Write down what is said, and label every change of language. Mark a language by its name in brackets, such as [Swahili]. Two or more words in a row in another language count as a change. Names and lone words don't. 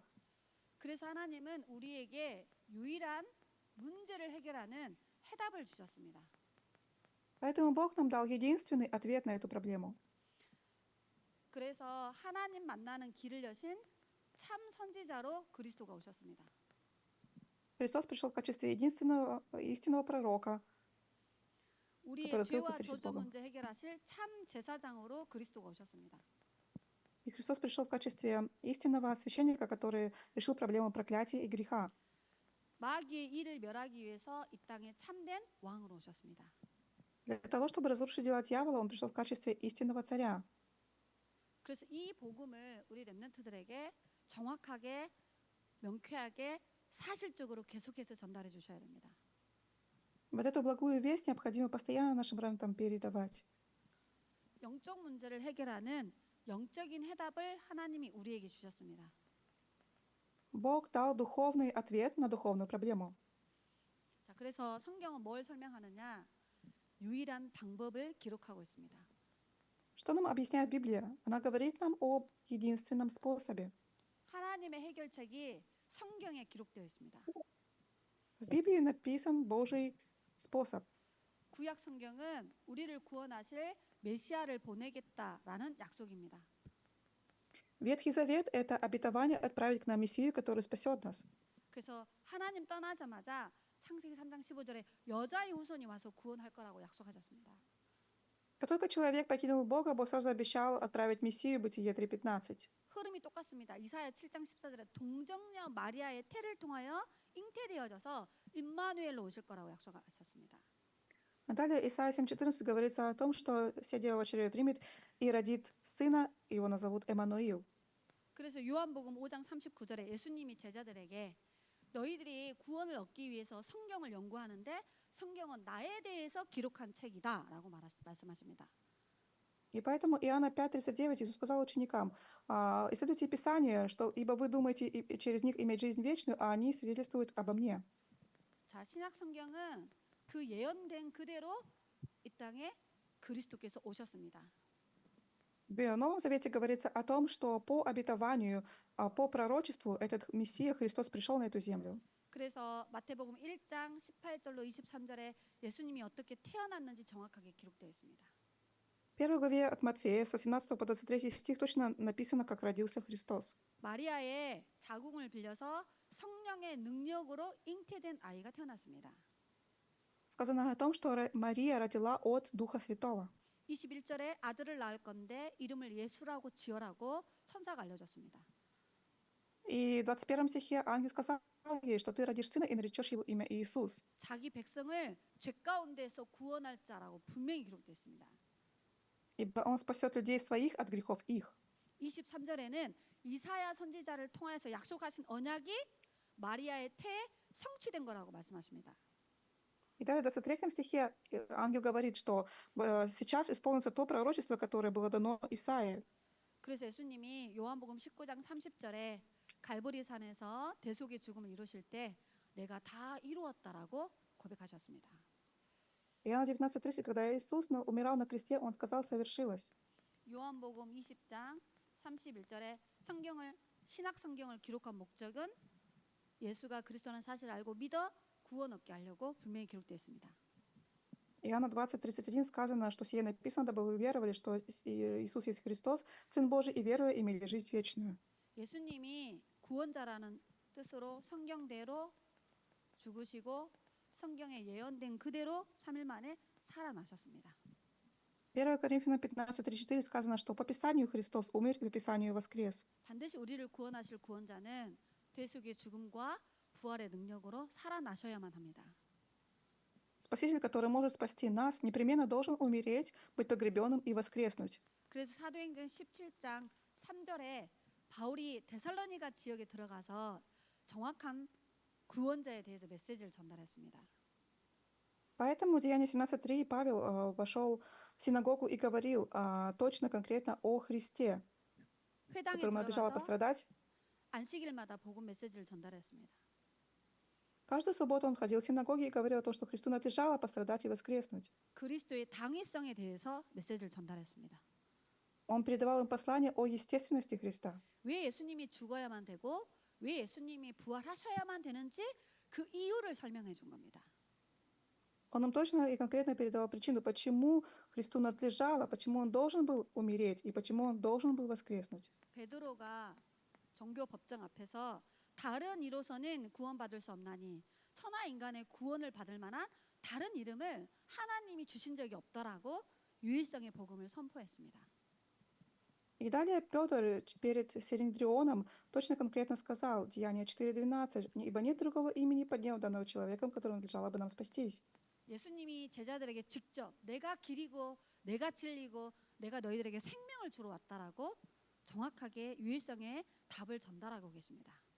[Korean] 그래서 하나님은 우리에게 유일한 문제를 해결하는 해답을 주셨습니다. [Russian] Поэтому Бог нам дал единственный ответ на эту проблему. [Korean] 그래서 하나님 만나는 길을 여신 참 선지자로 그리스도가 오셨습니다. [Russian] Христос пришел в качестве единственного истинного пророка, [Korean] 우리의 [Russian] который открыл [Korean] 죄와 [Russian] путь с [Korean] 저주 [Russian] Богом. [Korean] 문제 해결하실 참 제사장으로 그리스도가 오셨습니다. [Russian] И Христос пришел в качестве истинного священника, который решил проблему проклятия и греха. [Korean] 마귀의 일을 멸하기 위해서 이 땅에 참된 왕으로 오셨습니다. [Russian] Для того, чтобы разрушить дела дьявола, он пришел в качестве истинного царя. [Korean] 그래서 이 복음을 우리 렘넌트들에게 정확하게 명쾌하게 사실적으로 계속해서 전달해 주셔야 됩니다. [Russian] Вот эту благую весть необходимо постоянно нашим ремнантам передавать. [Korean] 영적 문제를 해결하는 영적인 해답을 하나님이 우리에게 주셨습니다. [Russian] Бог дал духовный ответ на духовную проблему. [Korean] 자, 그래서 성경은 뭘 설명하느냐? 유일한 방법을 기록하고 있습니다. [Russian] Что нам объясняет Библия? Она говорит нам об единственном способе. [Korean] 하나님의 해결책이 성경에 기록되어 있습니다. [Russian] В Библии написан Божий способ. [Korean] 구약 성경은 우리를 구원하실 메시아를 보내겠다라는 약속입니다. [Russian] Ветхий Завет — это обетование отправить к нам Мессию, который спасет нас. [Korean] 그래서 하나님 떠나자마자 창세기 3장 15절에 여자의 후손이 와서 구원할 거라고 약속하셨습니다. [Russian] Как только человек покинул Бога, Бог сразу обещал отправить Мессию, Бытие 3:15. [Korean] 흐름이 똑같습니다. 이사야 7장 14절에 동정녀 마리아의 태를 통하여 잉태되어져서 임마누엘로 오실 거라고 약속하셨습니다. [Russian] А далее Исайя 7:14 говорится о том, что вся дева примет и родит сына, его назовут Эммануил. [Korean] 그래서 요한복음 5장 39절에 예수님이 제자들에게 너희들이 구원을 얻기 위해서 성경을 연구하는데 성경은 나에 대해서 기록한 책이다라고 말씀하십니다. [Russian] И поэтому Иоанна 5:39 Иисус сказал ученикам: исследуйте Писание, что, ибо вы думаете через них иметь жизнь вечную, а они свидетельствуют обо мне. [Korean] 자, 신약 성경은 그 예언된 그대로 이 땅에 그리스도께서 오셨습니다. [Russian] В Новом Завете говорится о том, что по обетованию, по пророчеству этот Мессия Христос пришел на эту землю. [Korean] 그래서 마태복음 1장 18절로 23절에 예수님이 어떻게 태어났는지 정확하게 기록되어 있습니다. [Russian] В первой главе от Матфея с 18 по 23 стих точно написано, как родился Христос. [Korean] 마리아의 자궁을 빌려서 성령의 능력으로 잉태된 아이가 태어났습니다. [Russian] Сказано о том, что Мария родила от Духа Святого. [Korean] 21절에 아들을 낳을 건데 이름을 예수라고 지어라고 천사가 알려줬습니다. [Russian] И в 21 стихе ангел сказал ей, что ты родишь сына и наречешь его имя Иисус. [Korean] 자기 백성을 죄 가운데서 구원할 자라고 분명히 기록되어 있습니다. [Russian] Ибо он спасет людей своих от грехов их. [Korean] 23절에는 이사야 선지자를 통해서 약속하신 언약이 마리아의 태에 성취된 거라고 말씀하십니다. [Russian] И далее в 23 стихе ангел говорит, что сейчас исполнится то пророчество, которое было дано Исаии. [Korean] 그래서 예수님이 요한복음 19장 30절에 갈보리산에서 대속의 죽음을 이루실 때 내가 다 이루었다라고 고백하셨습니다. [Russian] Иоанна 19:30, когда Иисус умирал на кресте, Он сказал, совершилось. [Korean] 요한복음 20장 31절에 신약 성경을 기록한 목적은 예수가 그리스도라는 사실을 알고 믿어 구원 얻게 하려고 분명히 기록되어 있습니다. [Russian] Иоанна 20:31 сказано, что сие написано, дабы вы веровали, что Иисус есть Христос, Сын Божий, и веруя имели жизнь вечную. [Korean] 예수님이 구원자라는 뜻으로 성경대로 죽으시고 성경에 예언된 그대로 3일 만에 살아나셨습니다. [Russian] 1 Коринфянам 15:34 сказано, что по Писанию Христос умер и по Писанию воскрес. [Korean] 반드시 우리를 구원하실 구원자는 대속의 죽음과 부활의 능력으로 살아나셔야만 합니다. [Russian] Спаситель, который может спасти нас, непременно должен умереть, быть погребенным и воскреснуть. [Korean] 그래서 사도행전 17장 3절에 바울이 데살로니가 지역에 들어가서 정확한 구원자에 대해서 메시지를 전달했습니다. [Russian] Поэтому в Деянии 17:3 Павел вошел в синагогу и говорил точно, конкретно о Христе, [Korean] 회당에 [Russian] которому надлежало [Korean] 들어가서 [Russian] пострадать. [Korean] 안식일마다 복음 메시지를 전달했습니다. [Russian] Каждую субботу он ходил в синагоги и говорил о том, что Христу надлежало пострадать и воскреснуть. [Korean] 그리스도의 당위성에 대해서 메시지를 전달했습니다. [Russian] Он передавал им послание о естественности Христа. [Korean] 왜 예수님이 죽어야만 되고 왜 예수님이 부활하셔야만 되는지 그 이유를 설명해 준 겁니다. [Russian] Он им точно и конкретно передавал причину, почему Христу надлежало, почему он должен был умереть и почему он должен был воскреснуть. [Korean] 베드로가 종교 법정 앞에서 다른 이로서는 구원받을 수 없나니 천하 인간의 구원을 받을 만한 다른 이름을 하나님이 주신 적이 없다라고 유일성의 복음을 선포했습니다. [Russian] И далее Петр перед Синедрионом точно конкретно сказал, Деяние 4:12, ибо нет другого имени под небом данного человеком, которому надлежало бы нам спастись. [Korean] 예수님이 제자들에게 직접 내가 길이고 내가 진리고 내가 너희들에게 생명을 주러 왔다라고 정확하게 유일성의 답을 전달하고 계십니다.